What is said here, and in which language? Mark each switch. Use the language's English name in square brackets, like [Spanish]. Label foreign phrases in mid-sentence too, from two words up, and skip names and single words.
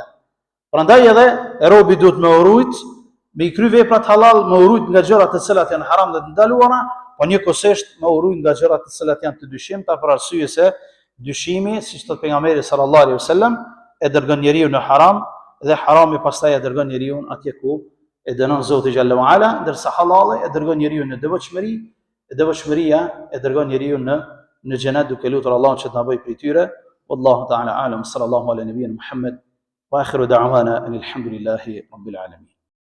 [Albanian] Prandaj edhe robi duhet me urujt, me i kry veprat halal, me urujt nga gjërat të cilat janë haram dhe të ndaluara, po njëkohësisht me urujt nga gjërat të cilat janë të dyshimta, për arsye se dyshimi, siç thot pejgamberi [Arabic] صلى الله عليه وسلم, [Albanian] e dërgon njeriu në haram dhe harami pastaj e dërgon njeriu atje ku e dënon Zoti [Arabic] جل وعلا, [Albanian] ndërsa halali e dërgon njeriu në devotshmëri, e devotshmëria e dërgon njeriu në xhenet duke lutur Allahun që të na bëjë prej tyre. [Arabic] والله تعالى أعلم، صلى الله على نبينا محمد وآخر دعوانا الحمد لله رب العالمين.